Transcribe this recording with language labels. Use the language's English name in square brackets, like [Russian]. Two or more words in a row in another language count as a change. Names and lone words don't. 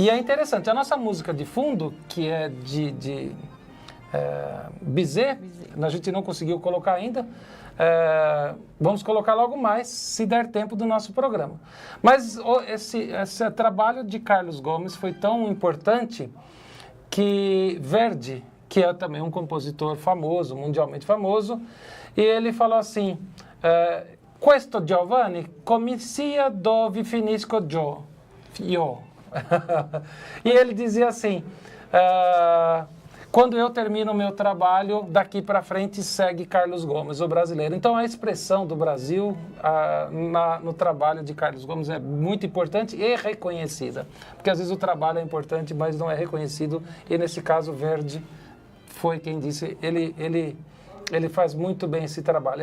[Portuguese] E é interessante, a nossa música de fundo, que é de Bizet, a gente não conseguiu colocar ainda, vamos colocar logo mais, se der tempo do nosso programa. Mas esse trabalho de Carlos Gomes foi tão importante que Verdi, que é também um compositor famoso, mundialmente famoso, e ele falou assim, [Italian] questo Giovanni comincia dove finisco io. [Portuguese] E ele dizia assim, quando eu termino o meu trabalho, daqui para frente segue Carlos Gomes, o brasileiro. Então a expressão do Brasil no trabalho de Carlos Gomes é muito importante e reconhecida. Porque às vezes o trabalho é importante, mas não é reconhecido. E nesse caso, Verdi foi quem disse, ele faz muito bem esse trabalho.